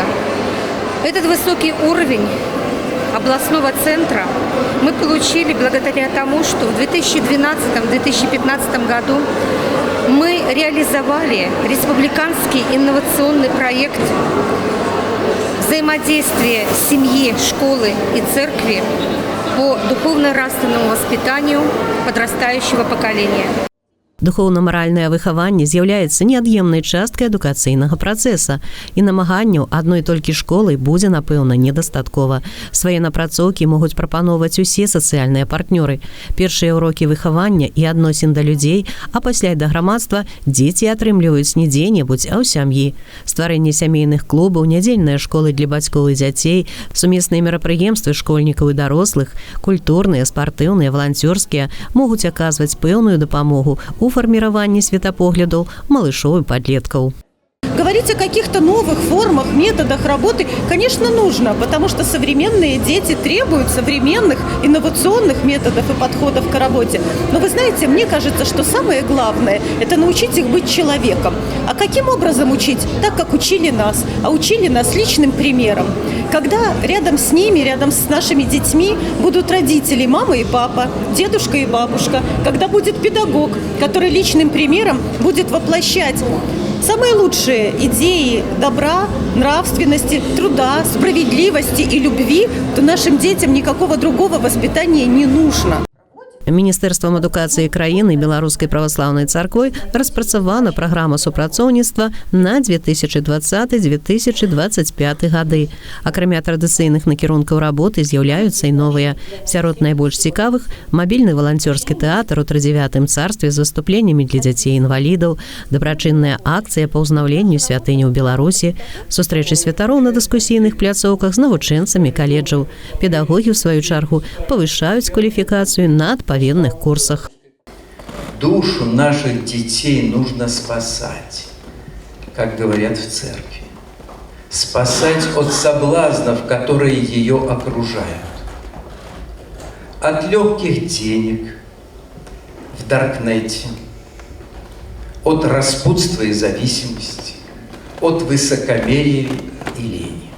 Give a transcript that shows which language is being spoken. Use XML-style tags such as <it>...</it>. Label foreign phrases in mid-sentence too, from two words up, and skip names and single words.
<ru>Этот высокий уровень областного центра мы получили благодаря тому, что в 2012-2015 году мы реализовали республиканский инновационный проект взаимодействия семьи, школы и церкви по духовно-нравственному воспитанию подрастающего поколения.</ru> <be>Духоўна-маральнае выхаванне з'яўляецца неад'емнай часткай адукацыйнага працэса, і намаганняў адной толькі школы будзе, напэўна, недастаткова. Свае напрацоўкі могуць прапаноўваць усе сацыяльныя партнёры. Першыя ўрокі выхавання і адносін да людзей, а пасля і да грамадства дзеці атрымліваюць не дзе-небудзь, а ў сям'і. Стварэнне сямейных клубаў, нядзельныя школы для бацькоў і дзяцей, сумесныя мерапрыемствы школьнікаў і дарослых, культурныя, спартыўныя, валанцёрскія могуць аказваць пэўную дапамогу у</be> <ru>формировании светопоглядов малышов и подростков. Говорить о каких-то новых формах, методах работы, конечно, нужно, потому что современные дети требуют современных инновационных методов и подходов к работе. Но вы знаете, мне кажется, что самое главное – это научить их быть человеком. А каким образом учить? Так, как учили нас. А учили нас личным примером. Когда рядом с ними, рядом с нашими детьми будут родители, мама и папа, дедушка и бабушка, когда будет педагог, который личным примером будет воплощать самые лучшие идеи добра, нравственности, труда, справедливости и любви, то нашим детям никакого другого воспитания не нужно.</ru> <be>Міністэрствам адукацыі краіны Беларускай праваслаўнай царквой распрацавана праграма супрацоўніцтва на 2020-2025 гады. Акрамя традыцыйных накірункаў работы з'яўляюцца і новыя. Сярод найбольш цікавых мабільны валанцёрскі тэатр у трыдзевятым царстве з выступленнямі для дзяцей-інвалідаў, дабрачынная акцыя па ўзнаўленню святыні ў Беларусі, сустрэчы святароў на дыскусійных пляцоўках з навучэнцамі каледжаў. Педагогі, в сваю чаргу, павышаюць кваліфікацыю на адпаведных курсах.</be> <ru>Душу наших детей нужно спасать, как говорят в церкви. Спасать от соблазнов, которые ее окружают. От легких денег в даркнете, от распутства и зависимости, от высокомерия и лени.</ru>